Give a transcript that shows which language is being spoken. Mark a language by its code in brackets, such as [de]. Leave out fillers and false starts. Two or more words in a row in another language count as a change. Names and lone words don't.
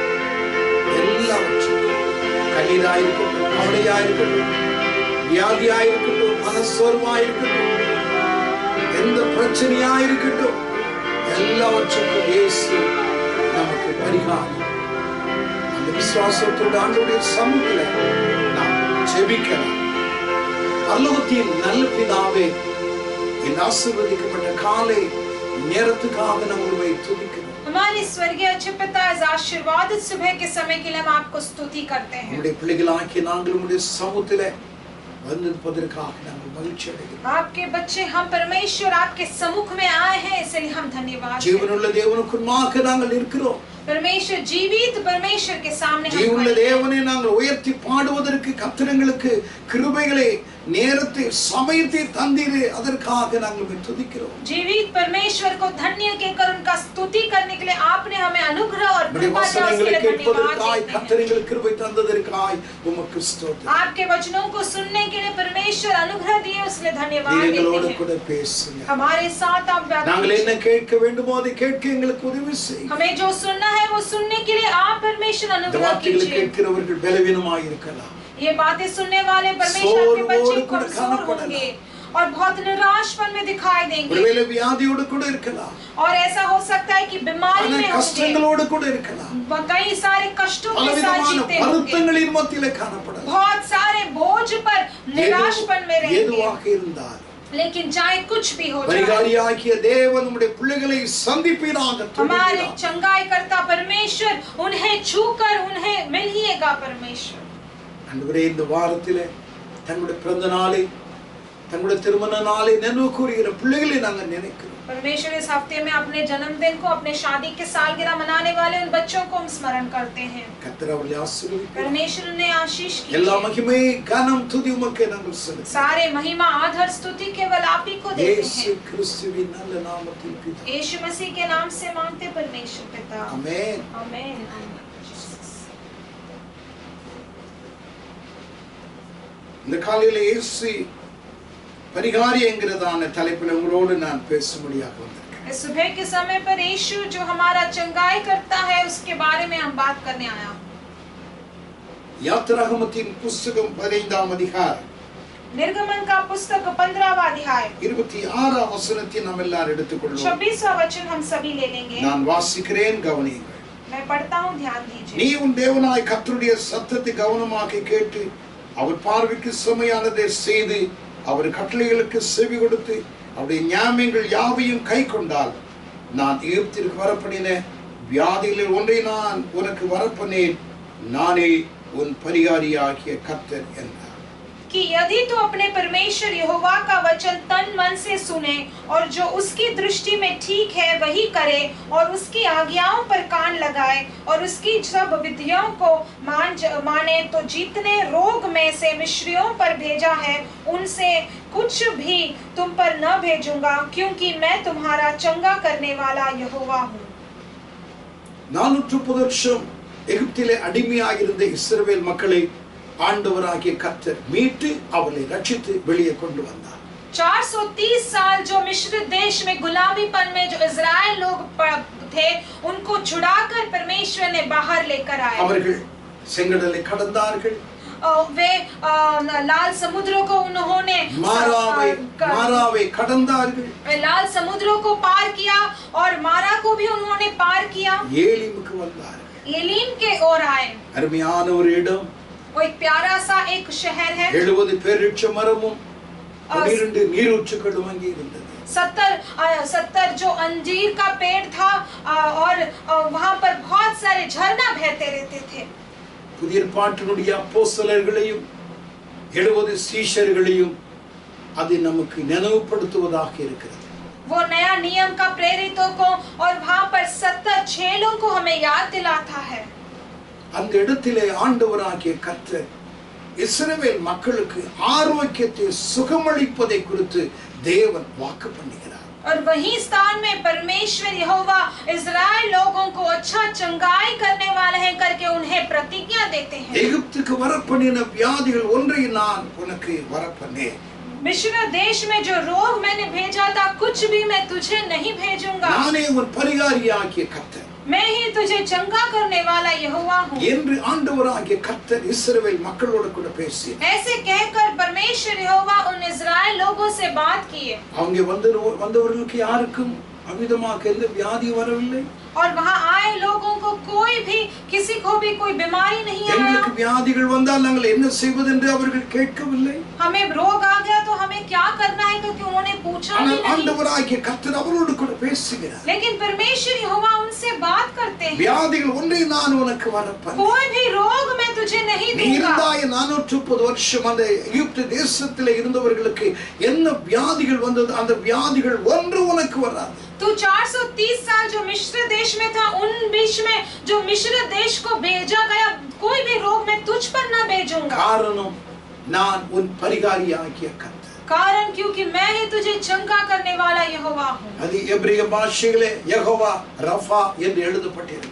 [ta] எல்லாவற்றும் கண்ணீராயிருக்கட்டும், கவலையாயிருக்கட்டும், வியாதியாயிருக்கட்டும், மனசோர்வாயிருக்கட்டும், எந்த பிரச்சனையாயிருக்கட்டும், எல்லாவற்றுக்கும் இயேசு நமக்கு பரிகாரி. அந்த விசுவாசத்தோடு ஆண்டவருடைய சமூகத்தில் நாம் ஜெபிக்கலாம். பரலோகத்தின் நல்ல பிதாவே, என் ஆசீர்வதிக்கப்பட்ட காலை நேரத்துக்காக நாம் உம்மை துதிக்கிறோம். [hi] हमारे स्वर्गीय अच्छे पिता, इस आशीर्वादित सुबह के समय के लिए हम आपको स्तुति करते हैं। [ta] நம்முடைய பிள்ளைகளாகிய நாங்கள் உம்முடைய சமூகத்திலே வந்திருப்பதற்காக நாங்கள் மகிழ்ச்சி அடைகிறோம். [hi] आपके बच्चे हम परमेश्वर आपके सम्मुख में आए हैं, इसलिए हम धन्यवाद देते हैं। [ta] ஜீவனுள்ள தேவனுக்குள்ளாக நாங்கள் இருக்கிறோம். [hi] परमेश्वर जीवित परमेश्वर के सामने हम [ta] ஜீவனுள்ள [hi] खड़े हैं। [ta] தேவனை நாங்கள் உயர்த்தி பாடுவதற்கு கர்த்தர்களுக்கு கிருபைகளை நேரத்தை சமயத்தை தந்தீரே, அதற்காக நாங்கள் உம்மை துதிக்கிறோம். [hi] जीवित परमेश्वर को धन्य कहकर उनका स्तुति करने के लिए आपने हमें अनुग्रह और [ta] நம்முடைய [hi] कृपा दिया, उसके [ta] வசனங்களை [hi] लिए [ta] கேட்பதற்காய் [hi] धन्यवाद देते हैं। [ta] கர்த்தர்களுக்கு கிருபை தந்ததற்காய் உமக்கு ஸ்தோத்திரம். [hi] आपके वचनों को सुनने के लिए परमेश्वर अनुग्रह दिए, उसके लिए धन्यवाद [ta] எங்களோடு [hi] देते [ta] கூட [hi] हैं। [ta] பேசுங்க. [hi] हमारे साथ आप बात [ta] நாங்கள் என்ன [hi] कीजिए। [ta] கேட்க வேண்டுமோ அதை கேட்க எங்களுக்கு உதவி செய்யுங்க. [hi] हमें जो सुनना है वो सुनने के लिए आप परमेश्वर [ta] இந்த [hi] अनुग्रह [ta] வார்த்தைகளை [hi] कीजिए। [ta] கேட்கிறவர்கள் பலவீனமாய் இருக்கலாம். [hi] ये बातें सुनने वाले परमेश्वर के बच्चे कमजोर होंगे और बहुत निराशपन में दिखाई देंगे, [ta] ஒருவேளை வியாதியோடு கூட இருக்கலாம், [hi] और ऐसा हो सकता है कि बीमारी [ta] பல [hi] में होंगे, [ta] கஷ்டங்களோடு கூட இருக்கலாம், [hi] कई सारे कष्टों के साथ [ta] பலவிதமான [hi] जीते होंगे, [ta] வருத்தங்களின் மத்தியிலே காணப்படலாம். [hi] बहुत सारे बोझ पर निराशपन में रहेंगे। [ta] எதுவாக இருந்தாலும் [hi] लेकिन चाहे कुछ भी हो जाए, [ta] பரிகாரியாகிய தேவன் நம்முடைய பிள்ளைகளை சந்திப்பீராக. [hi] हमारे चंगाई करता परमेश्वर उन्हें छूकर उन्हें मिलिएगा। परमेश्वर [ta] ஆண்டவரே, இந்த வாரத்திலே தங்களுடைய பிறந்த நாளை, தங்களுடைய திருமண நாளை நினைவு கூறுகிற பிள்ளைகளை நாங்கள் நினைக்கிறோம். [hi] परमेश्वर इस हफ्ते में अपने जन्मदिन को, अपने शादी के सालगिरह मनाने वाले उन बच्चों को हम स्मरण करते हैं। [ta] கர்த்தர் அவர்களை ஆசீர்வதிப்பார். [hi] परमेश्वर ने आशीष [ta] எல்லா [hi] कीजिए। [ta] மகிமை கனம் துதி உமக்கே நாங்கள் செலுத்துகிறோம். [hi] सारे महिमा आदर स्तुति केवल आप ही को देते [ta] இயேசு [hi] हैं। [ta] கிறிஸ்துவின் நல்ல நாமத்தில் பிதாவே. [hi] यीशु मसीह के नाम से मांगते परमेश्वर पिता, [ta] ஆமென். [hi] आमीन। [ta] இந்த காலையில இயேசு பரிகாரி என்கிறதான தலைப்பில் உங்களோடு நான் பேசும்படியாக வந்திருக்கிறேன். [hi] इस सुबह के समय पर यीशु जो हमारा चंगाई करता है उसके बारे में हम बात करने आया। [ta] யாத்திராகமத்தின் புஸ்தகம் 15ஆம் அதிகாரம் [hi] निर्गमन का पुस्तक 15वां अध्याय [ta] 26ஆம் வசனத்தை நாம் எல்லாரும் எடுத்துக்கொள்வோம். [hi] 26वां वचन हम सभी ले लेंगे. [ta] நான் வாசிக்கிறேன், கவனியுங்கள். [hi] मैं पढ़ता हूँ, ध्यान दीजिए. [ta] நீ உன் தேவனாய் கர்த்தருடைய சத்தத்தை கவனமாக கேட்டு அவர் பார்வைக்கு செம்மையானதை செய்து அவர் கட்டளைகளுக்கு செவி கொடுத்து அவருடைய நியாயங்கள் யாவையும் கை கொண்டால் நான் எகிப்திற்கு வரப்பண்ணின வியாதிகளில் ஒன்றை நான் உனக்கு வரப்பண்ணேன், நானே உன் பரிகாரியாகிய கர்த்தர் என்றார். [hi] कि यदि तू अपने परमेश्वर यहोवा का वचन तन मन से सुने और जो उसकी दृष्टि में ठीक है वही करे और उसकी आज्ञाओं पर कान लगाए और उसकी सब विधियों को माने, तो जितने रोग में से मिस्रियों पर भेजा है उनसे कुछ भी तुम पर न भेजूंगा, क्योंकि मैं तुम्हारा चंगा करने वाला यहोवा हूँ. [ta] 430 வருஷம் எகிப்திலே அடிமையாக இருந்த இஸ்ரவேல் மக்களை ஆண்டவராகிய கர்த்தர் மீட்டு அவர்களை ரட்சித்து வெளியே கொண்டு வந்தார். [hi] 430 साल जो मिस्र देश में गुलामीपन में जो इज़राइल लोग थे उनको छुड़ाकर परमेश्वर ने बाहर लेकर आए. [ta] அவர்கள் செங்கடலை கடந்தார்கள். [hi] वे लाल समुद्रों को उन्होंने मारावे கடந்தார்கள். लाल समुद्रों को पार किया और मारा को भी उन्होंने पार किया. [ta] ஏலிமுக்கு வந்தார்கள். [hi] एलीम के ओर आए. [ta] அருமையான ஒரு இடம். [hi] वो एक प्यारा सा एक शहर है. [ta] 70 பேரிச்ச மரமும் 12 நீரூற்றுகளும் அங்கே இருந்தது. [hi] 70 जो अंजीर का पेड़ था और वहां पर बहुत सारे झरना बहते रहते थे. [ta] புதிய ஏற்பாட்டினுடைய அப்போஸ்தலர்களையும் 70 சீஷர்களையும் அது நமக்கு நினைவுபடுத்துவதாக இருக்கிறது. [hi] वो नया नियम का प्रेरितों को और वहां पर 70 चेलों को हमें याद दिलाता है. [ta] அந்த இடத்திலே ஆண்டவராகிய கர்த்தர் இஸ்ரவேல் மக்களுக்கு ஆரோக்கியத்தை சுகமளிப்பதை குறித்து தேவன் வாக்கு பண்ணுகிறார். [hi] और वही स्थान में परमेश्वर यहोवा इज़राइल लोगों को अच्छा चंगाई करने वाले हैं करके उन्हें प्रतिज्ञा देते हैं. [ta] எகிப்துக்கு வரப்பண்ணின வியாதிகள் ஒன்றை நான் உனக்கு வரப்பண்ணேன். [hi] मिस्र देश में जो रोग मैंने भेजा था कुछ भी मैं तुझे नहीं भेजूंगा. [ta] நானே உன் பரிகாரியாகிய கர்த்தர், [hi] मैं ही तुझे चंगा करने वाला यहोवा हूँ [ta] என்று ஆண்டவராகிய கர்த்தர் இஸ்ரவேல் மக்களோடு கூட பேசி [hi] ऐसे कहकर परमेश्वर यहोवा उन इज़राइल लोगों से बात किए. [ta] அவங்க வந்தவர்களுக்கு யாருக்கும் அமிதமாக எந்த வியாதி வரவில்லை. [hi] और वहाँ आए लोगों को कोई भी किसी को भी कोई बीमारी नहीं आया. [ta] எங்களுக்கு வியாதிகள் வந்தால் நாங்கள் என்ன செய்வது என்று அவர்கள் கேட்கவில்லை. [hi] हमें रोग आ गया तो हमें क्या करना है क्योंकि उन्होंने पूछा भी नहीं. [ta] ஆண்டவராகிய கர்த்தர் அவரோடு கூட பேசுகிறார். [hi] लेकिन परमेश्वर यहोवा उनसे बात करते हैं. [ta] வியாதிகள் ஒன்றை நான் உனக்கு வரப்பண்ணேன். [hi] कोई भी रोग मैं तुझे नहीं दूंगा. [ta] நீர்தாய 430 வருஷம் அந்த எகிப்து தேசத்திலே இருந்தவர்களுக்கு என்ன வியாதிகள் வந்தது, அந்த வியாதிகள் ஒன்று உனக்கு வராது. [hi] तू 430 साल जो मिस्र देश में था उन बीच में जो मिस्र देश को भेजा गया कोई भी रोग मैं तुझ पर न भेजूंगा. [ta] காரணம் நான் உன் பரிகாரியாகிய கர்த்தர். [hi] कारण क्योंकि मैं ही तुझे चंगा करने वाला यहोवा हूँ. [ta] அது எபிரேய பாஷையிலே யெகோவா ரஃபா என்று எழுதப்பட்டிருக்கிறது.